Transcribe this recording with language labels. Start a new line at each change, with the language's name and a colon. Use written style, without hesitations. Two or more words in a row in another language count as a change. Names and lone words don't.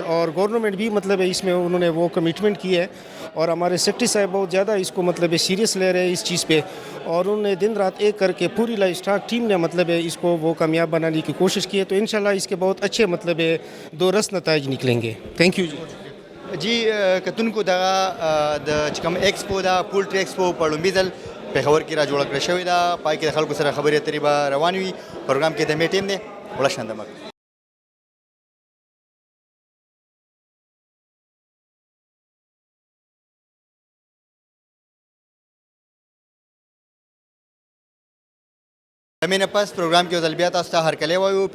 Urdu: اور گورنمنٹ بھی مطلب اس میں انہوں نے وہ کمٹمنٹ کی ہے اور ہمارے سیکرٹری صاحب بہت زیادہ اس کو مطلب سیریس لے رہے ہیں اس چیز پہ، اور انہوں نے دن رات ایک کر کے پوری
English: livestock team
Urdu: نے مطلب اس کو وہ کامیاب بنانے کی کوشش کی ہے. تو انشاءاللہ اس کے بہت اچھے مطلب دو رس نتائج نکلیں گے.
English: thank you
Pashto: جی کتونکو دغه د چې کوم ایکسپو دا
English: poultry expo
Pashto: په لومړي ځل پېښور کې را جوړه کړې شوې ده، پای کې د خلکو سره خبرې اترې به روان وي. پروګرام کې د مې ټیم دی وړه شاندمک. د مې نه پس پروګرام کې یو ځل بیا تاسو ته هرکلی وایو.